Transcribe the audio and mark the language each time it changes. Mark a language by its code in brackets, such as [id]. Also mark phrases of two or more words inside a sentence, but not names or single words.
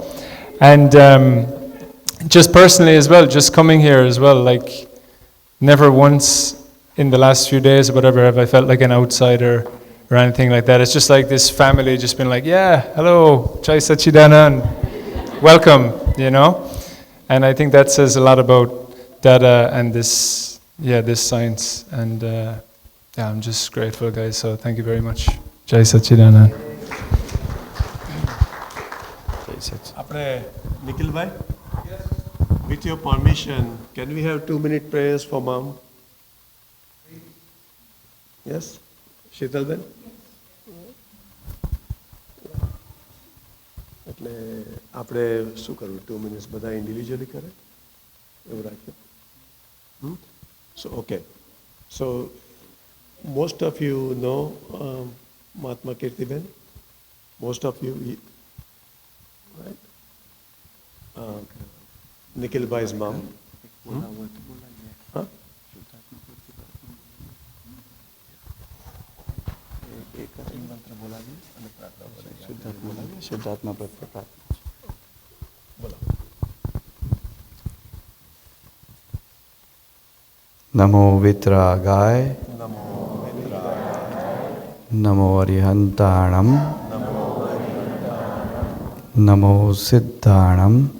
[en] And just personally as well, just coming here as well, like never once in the last few days or whatever have I felt like an outsider or anything like that. It's just like this family just been like, yeah, hello, Jai Satchidanand, welcome, you know. And I think that says a lot about Dada and this science. And yeah, I'm just grateful, guys. So thank you very much. Jai Satchidanand. [gu] Apne Nikhil bhai? [en] Yes. With your permission, can we have 2-minute prayers for Mom? Yes? Sheetal ben? [gu] એટલે આપણે શું કરવું 2 minutes બધા ઇન્ડિવિજ્યુઅલી કરે એવું રાખ્યું [en] So okay, so most of you know Mahatma Kirtiben, most of you, right? Nikhil bhai's mom. Huh? [pra] શુદ્ધાત્મા પ્રત્યે નમો વિતરાગાય નમો અરિહંતાણમ નમો સિદ્ધાણમ